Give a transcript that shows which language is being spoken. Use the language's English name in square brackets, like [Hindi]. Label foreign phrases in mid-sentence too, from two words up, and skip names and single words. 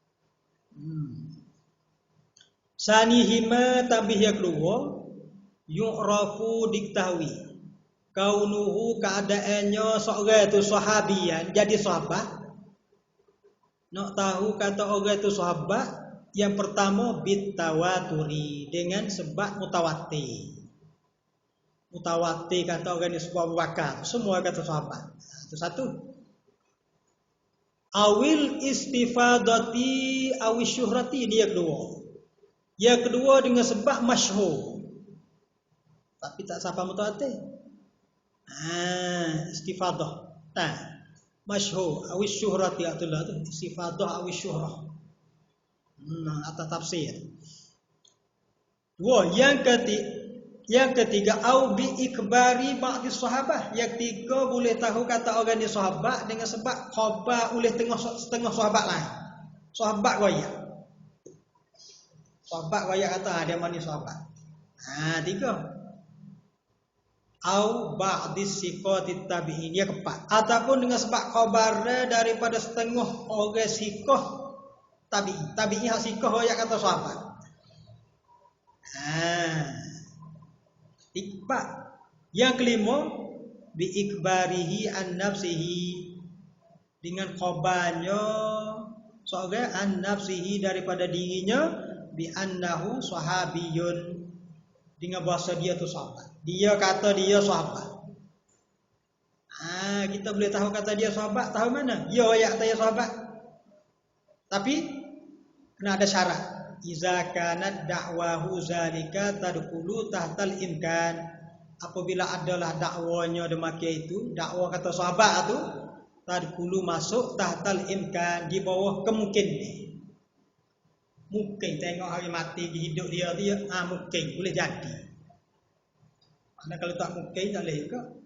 [Malay] Sanihima, tambih yang kedua, yu'rafu, diketahui, kaunuhu, keadaannya seorang itu sahabian, jadi sahabat. Nak tahu kata orang itu sahabat, yang pertama bitawaturi, dengan sebab mutawatir. Mutawatir kata orang ini sebuah Abu Bakar, semua kata sahabat. Itu satu. [Arabic] أو بالاستفاضة أو الشهرة, [Malay] dia kedua. Yang kedua dengan sebab masyhur, tapi tak siapa mutawatir. Istifadah. Masyhur [Arabic] أو الشهرة, [Malay] itulah tu [Arabic] استفاضة أو الشهرة. [Malay] Atas tafsir. Dua. Yang ketiga [Arabic] أو بإخبار بعض الصحابة, [Malay] yang ketiga boleh tahu kata orang ni sahabat dengan sebab khabar oleh setengah sahabat lain. Sahabat royak kata dia mana sahabat. Tiga. [Arabic] أو بعض ثقات التابعين, [Malay] dia keempat, ataupun dengan sebab khabar daripada setengah orang siqah tabi'i hak sikah royak kata sahabat. Empat. Yang kelima, [Arabic] بإخباره عن نفسه, [Malay] dengan khabarnya seorang [Arabic] عن نفسه [Malay] daripada dirinya, [Arabic] بأنه صحابي, [Malay] dengan bahasa dia tu sahabat. Dia kata dia sahabat. Kita boleh tahu kata dia sahabat, tahu mana? Dia royak kata dia sahabat. Tapi kena ada syarat. [Arabic] إذا كانت دعواه ذلك تدخل تحت الإمكان. [Malay] Apabila adalah dakwanya demikian itu, dakwa kata sahabat itu, tadkhulu masuk [Arabic] تحت الإمكان, [Malay] di bawah kemungkinan. Mungkin tengok hari mati di hidup dia, mungkin boleh jadi. Karena kalau tak mungkin tak boleh ke?